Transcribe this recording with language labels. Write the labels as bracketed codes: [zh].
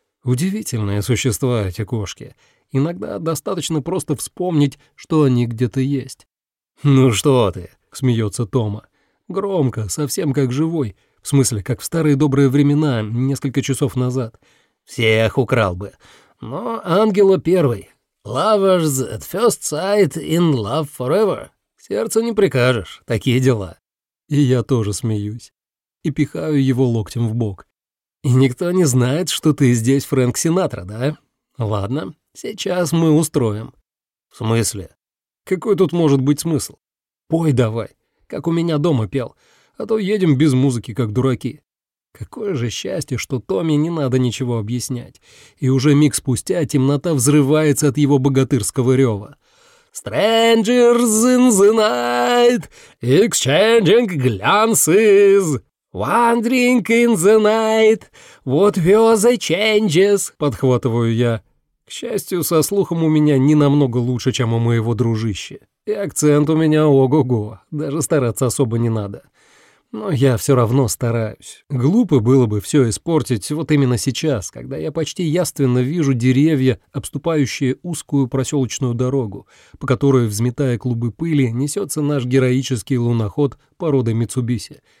[ru] Удивительные существа эти кошки. Иногда достаточно просто вспомнить, что они где-то есть. «Ну что ты?» — смеется Тома. «Громко, совсем как живой. В смысле, как в старые добрые времена, несколько часов назад. Всех украл бы. Но ангела первый. [en] Lovers at first sight in love forever. [ru] Сердце не прикажешь, такие дела». И я тоже смеюсь. И пихаю его локтем в бок. «И никто не знает, что ты здесь Фрэнк Синатра, да? Ладно, сейчас мы устроим». «В смысле?» «Какой тут может быть смысл? Пой давай, как у меня дома пел, а то едем без музыки, как дураки». Какое же счастье, что Томе не надо ничего объяснять, и уже миг спустя темнота взрывается от его богатырского рева. [en] «Strangers in the night, exchanging glances!» «Wandering in the night, what were the changes?» — [ru] подхватываю я. К счастью, со слухом у меня не намного лучше, чем у моего дружище. И акцент у меня ого-го, даже стараться особо не надо. Но я все равно стараюсь. Глупо было бы все испортить вот именно сейчас, когда я почти явственно вижу деревья, обступающие узкую проселочную дорогу, по которой, взметая клубы пыли, несется наш героический луноход породы Митсубиси.